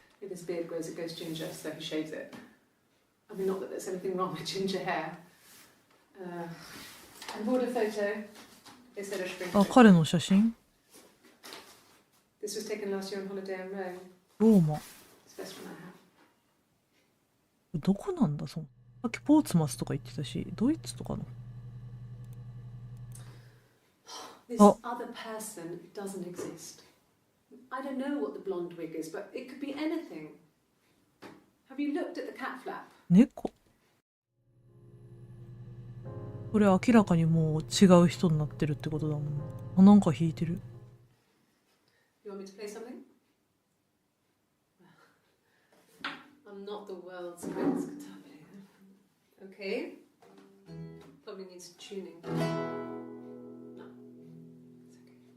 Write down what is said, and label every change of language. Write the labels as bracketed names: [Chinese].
[English] If his beard grows, it goes ginger, so he shaves it. I mean, not that there's anything wrong with ginger hair. I bought a photo. They said a shrink. [Japanese] あ、彼の写真 [English] This was taken last year on holiday in Rome. [Japanese] ローマ。 [English] It's the best one I have. [Japanese] どこなんだその。さっきポーツマスとか言ってたし、ドイツとかの。 [English] This other person doesn't exist. I don't know what the blonde wig is, but it could be anything. Have you looked at the cat flap? [Japanese] 猫。これ明らかにもう違う人になってるってことだもん。あ、なんか弾いてる。 [English] You want me to play something? I'm not the world's greatest guitar player. Okay. Probably needs tuning. No, it's okay.